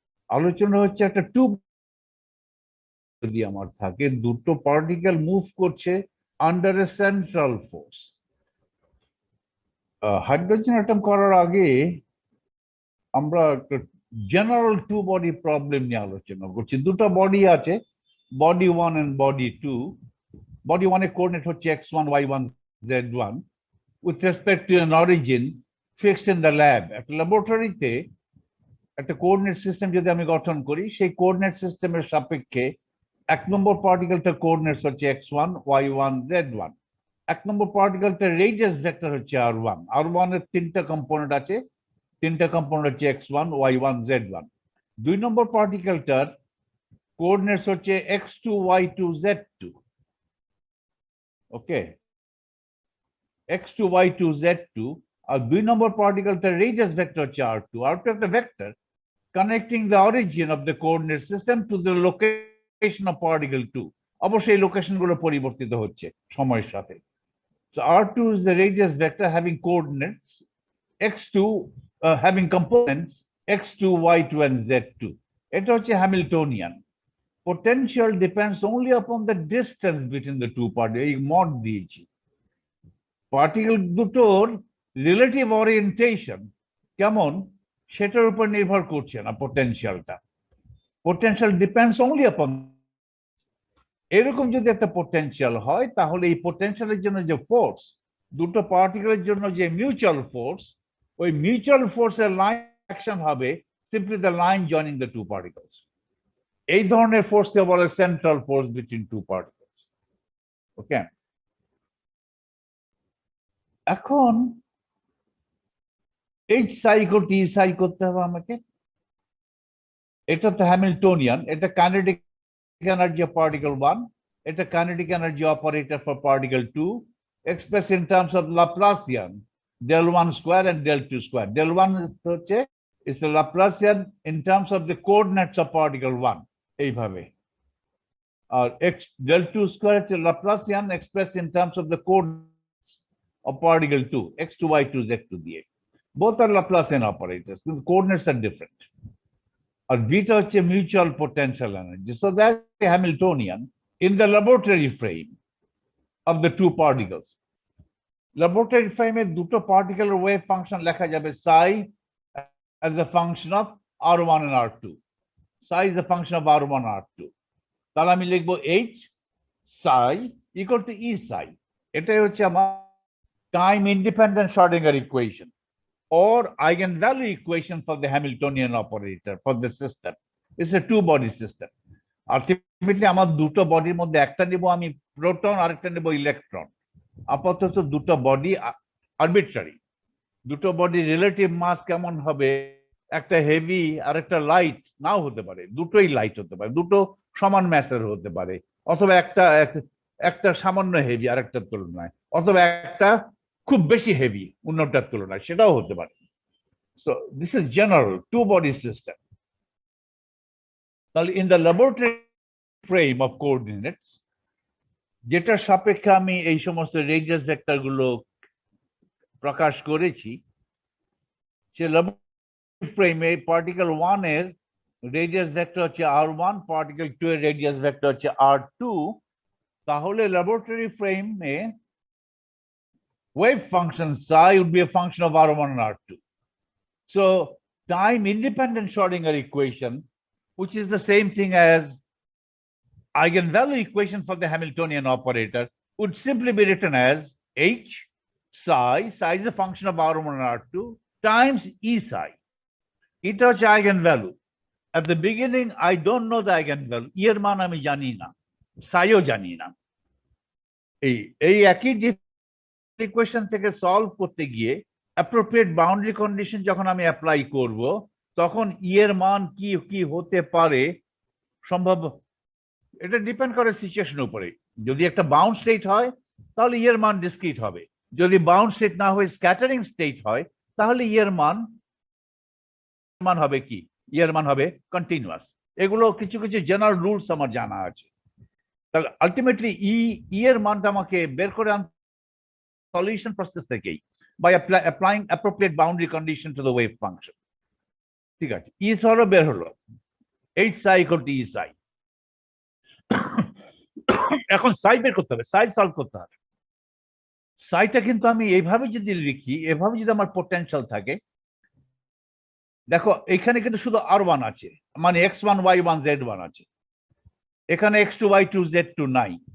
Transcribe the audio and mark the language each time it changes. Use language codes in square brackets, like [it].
[bn] আলোচনা হচ্ছে একটা টু যদি আমার থাকে, দুটো পার্টিকেল মুভ করছে under a central force. Hydrogen atom করার আগে আমরা একটা জেনারেল টু বডি প্রবলেম নিয়ে আলোচনা করছি। দুটো বডি আছে, বডি 1 এন্ড বডি 2। বডি 1 এর কোঅর্ডিনেট হচ্ছে [en] x1 y1 z1 with respect to an origin fixed in the lab। [bn] একটা ল্যাবরেটরিতে একটা কোঅর্ডিনেট সিস্টেম যদি আমি গঠন করি, সেই কোঅর্ডিনেট সিস্টেমের সাপেক্ষে এক নম্বর পার্টিকেলটার কোঅর্ডিনেটস হচ্ছে x1 y1 z1। এক নম্বর পার্টিকেলটার রেডিয়াস ভেক্টর হচ্ছে r1। r1 এর তিনটা কম্পোনেন্ট আছে, তিনটা কম্পোনেন্ট হচ্ছে x1 y1 z1। দুই নম্বর পার্টিকেলটার কোঅর্ডিনেটস হচ্ছে x2 y2 z2। [en] Okay, x2 y2 z2। [bn] আর দুই নম্বর পার্টিকেলটার রেডিয়াস ভেক্টর হচ্ছে [en] r2। r2 একটা vector connecting the origin of the coordinate system to the location of particle 2। [bn] অবশ্যই এই লোকেশনগুলো পরিবর্তিত হচ্ছে সময়ের সাথে। [en] So r2 is the radius vector having coordinates x2, having components x2 y2 and z2। [bn] এটা হচ্ছে Hamiltonian. [en] Potential depends only upon the distance between the two particles। [bn] এই mod দিয়েছি, পার্টিকেল দুটোর রিলেটিভ ওরিয়েন্টেশন কেমন সেটার উপর নির্ভর করছে না পোটেনশিয়ালটা। [en] Potential depends only upon. [bn] এরকম যদি একটা পোটেনশিয়াল হয়, তাহলে এই পোটেনশিয়ালের জন্য যে ফোর্স, দুটো পার্টিকেলের জন্য যে মিউচুয়াল ফোর্স, ওই মিউচুয়াল ফোর্সের লাইন অ্যাকশন হবে [en] Simply the line joining the two particles. এই ধরনের ফোর্সকে বলে central force between two particles. [bn] ওকে, এখন এইচ সাই টি সাই করতে হবে আমাকে। এটা তো হ্যামিল্টনিয়ান, [en] এটা kinetic energy of particle 1, এটা kinetic energy operator for particle 2 expressed in terms of Laplacian del 1 square and del 2 square। del 1 হচ্ছে is the Laplacian in terms of the coordinates of particle 1 এইভাবে, আর del 2 square হচ্ছে Laplacian expressed in terms of the coordinates of particle 2 x2 y2 z2 দিয়ে। both are Laplacian operators, কিন্তু coordinates are different। [bn] আর beta হচ্ছে mutual potential energy. [en] So that Hamiltonian in the laboratory frame of the two particles। [bn] Laboratory ফ্রেমে দুটো পার্টিকেলের wave function লেখা যাবে [en] psi as a function of r1 and r2। psi is a function of r1 and r2। [bn] তাহলে আমি লিখবো [en] h psi equal to e psi। [bn] এটাই হচ্ছে আমার [en] Time independent Schrodinger equation or eigenvalue equation for the Hamiltonian operator for the system। It's a two body system। [bn] Ultimately আমার দুটো বডির মধ্যে একটা নিব আমি প্রোটন, আরেকটা নেব ইলেকট্রন। আপাতত দুটো বডি আরবিট্রারি। দুটো বডি রিলেটিভ মাস কেমন হবে, একটা হেভি আর একটা লাইট নাও হতে পারে, দুটোই লাইট হতে পারে, দুটো সমান ম্যাসের হতে পারে, অথবা একটা সামান্য হেভি আরেকটার তুলনায়, অথবা একটা খুব বেশি হেভি অন্যটার তুলনায়, সেটাও হতে পারে। [en] So this is general two body system. [bn] তাহলে [en] in the laboratory frame of coordinates, [bn] যেটার সাপেক্ষে আমি এই সমস্ত রেডিয়াস ভেক্টর গুলো প্রকাশ করেছি, সে ল্যাবরেটরি ফ্রেমে পার্টিকেল 1 এর রেডিয়াস ভেক্টর হচ্ছে r1, পার্টিকেল 2 এর রেডিয়াস ভেক্টর হচ্ছে r2। [en] তাহলে ল্যাবরেটরি ফ্রেমে wave function psi would be a function of r1 and r2। So time independent Schrodinger equation, which is the same thing as eigenvalue equation for the Hamiltonian operator, would simply be written as h psi is a function of r1 and r2 times e psi। Eta হচ্ছে eigenvalue। At the beginning I don't know the eigenvalue, [bn] এর মান আমি জানি না, [en] psiও জানি না। [bn] এই একই ইকুয়েশন থেকে সলভ করতে গিয়ে অ্যাপ্রোপ্রিয়েট বাউন্ডারি কন্ডিশন যখন আমি অ্যাপ্লাই করব, তখন এর মান কি কি হতে পারে সম্ভব, এটা ডিপেন্ড করে সিচুয়েশনের উপরে। যদি একটা বাউন্ড স্টেট হয় তাহলে এর মান ডিসক্রিট হবে, যদি বাউন্ড স্টেট না হয়ে স্ক্যাটারিং স্টেট হয় তাহলে এর মান হবে কি, এর মান হবে কন্টিনিউয়াস। এগুলো কিছু কিছু জেনারেল রুলস আমার জানা আছে। তাহলে আলটিমেটলি এর মানটা আমাকে বের করে [en] Solution process থেকেই by applying appropriate boundary condition to the wave function. [bn] ঠিক আছে, ই সরো বের হলো, এইচ সাই ইকুয়াল টু ই সাই। এখন সাই বের করতে হবে, সাই সলভ করতে হবে। সাইটা কিন্তু আমি এইভাবে যদি লিখি, এভাবে যদি আমার পোটেনশিয়াল থাকে, দেখো এখানে কিন্তু শুধু R1 আছে, মানে x1 y1 z1 আছে, এখানে x2 y2 z2 নাই।